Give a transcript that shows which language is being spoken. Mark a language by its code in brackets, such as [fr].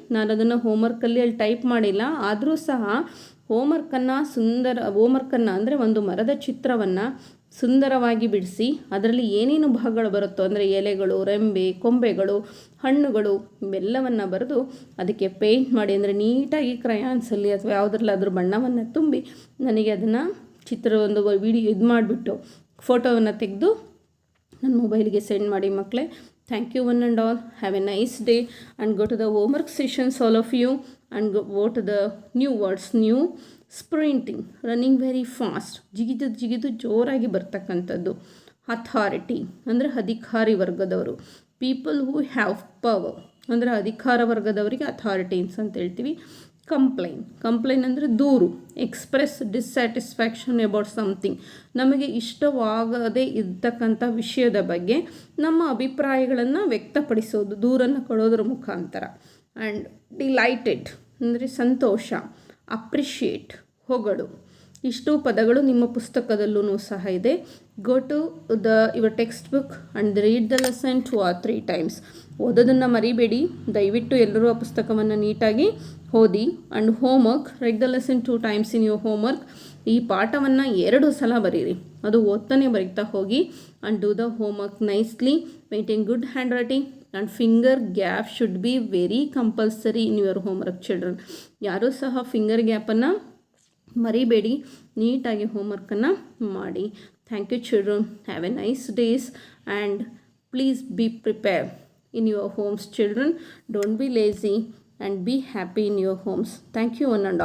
[kn] ನಾನು ಅದನ್ನು ಹೋಮ್ವರ್ಕಲ್ಲಿ ಅಲ್ಲಿ ಟೈಪ್ ಮಾಡಿಲ್ಲ, ಆದರೂ ಸಹ ಹೋಮ್ವರ್ಕನ್ನು ಅಂದರೆ ಒಂದು ಮರದ ಚಿತ್ರವನ್ನು ಸುಂದರವಾಗಿ ಬಿಡಿಸಿ ಅದರಲ್ಲಿ ಏನೇನು ಭಾಗಗಳು ಬರುತ್ತೋ ಅಂದರೆ ಎಲೆಗಳು, ರೆಂಬೆ, ಕೊಂಬೆಗಳು, ಹಣ್ಣುಗಳು ಇವೆಲ್ಲವನ್ನು ಬರೆದು ಅದಕ್ಕೆ ಪೇಂಟ್ ಮಾಡಿ, ಅಂದರೆ ನೀಟಾಗಿ ಕ್ರಯಾನ್ಸಲ್ಲಿ ಅಥವಾ ಯಾವುದ್ರಲ್ಲಾದರೂ ಬಣ್ಣವನ್ನು ತುಂಬಿ ನನಗೆ ಅದನ್ನು ಒಂದು ವಿಡಿಯೋ ಮಾಡಿಬಿಟ್ಟು ಫೋಟೋವನ್ನು ತೆಗೆದು ನನ್ನ ಮೊಬೈಲಿಗೆ ಸೆಂಡ್ ಮಾಡಿ ಮಕ್ಕಳೇ. [en] Thank you one and all. Have a nice day and go to the homework sessions all of you and go to the new words. New sprinting, running very fast, [kn] ಜಿಗಿದು ಜೋರಾಗಿ ಬರ್ತಕ್ಕಂಥದ್ದು. Authority ಅಂದರೆ ಅಧಿಕಾರಿ ವರ್ಗದವರು. [en] people who have power [kn] ಅಂದರೆ ಅಧಿಕಾರ ವರ್ಗದವರಿಗೆ authorities ಅಂತ ಹೇಳ್ತೀವಿ. ಕಂಪ್ಲೈನ್ ಅಂದರೆ ದೂರು. [en] express dissatisfaction about something, [kn] ನಮಗೆ ಇಷ್ಟವಾಗದೇ ಇರ್ತಕ್ಕಂಥ ವಿಷಯದ ಬಗ್ಗೆ ನಮ್ಮ ಅಭಿಪ್ರಾಯಗಳನ್ನು ವ್ಯಕ್ತಪಡಿಸೋದು, ದೂರನ್ನು ಕೊಡೋದ್ರ ಮುಖಾಂತರ. ಆ್ಯಂಡ್ ಡಿಲೈಟೆಡ್ ಅಂದರೆ ಸಂತೋಷ. ಅಪ್ರಿಷಿಯೇಟ್ ಹೊಗಳು. ಇಷ್ಟು ಪದಗಳು ನಿಮ್ಮ ಪುಸ್ತಕದಲ್ಲೂ ಸಹ ಇದೆ. [en] Go to your text book and read the lesson 2 or 3 times. [kn] ಓದೋದನ್ನು ಮರಿಬೇಡಿ. ದಯವಿಟ್ಟು ಎಲ್ಲರೂ ಆ ಪುಸ್ತಕವನ್ನು ನೀಟಾಗಿ ಓದಿ. [en] And homework, write the lesson 2 times in your homework. [kn] ಈ ಪಾಠವನ್ನು 2 ಸಲ ಬರೀರಿ, ಅದು ಓದ್ತಾನೆ ಬರೀತಾ ಹೋಗಿ. [en] And do the homework nicely. Maintain good hand writing and finger gap should be very compulsory in your homework children. [kn] ಯಾರೂ ಸಹ ಫಿಂಗರ್ ಗ್ಯಾಪನ್ನು ಮರಿಬೇಡಿ, ನೀಟಾಗಿ ಹೋಮ್ವರ್ಕನ್ನು ಮಾಡಿ. [en] Thank you children. Have a nice days and please be prepare in your homes children. Don't be lazy and be happy in your homes. Thank you one and all.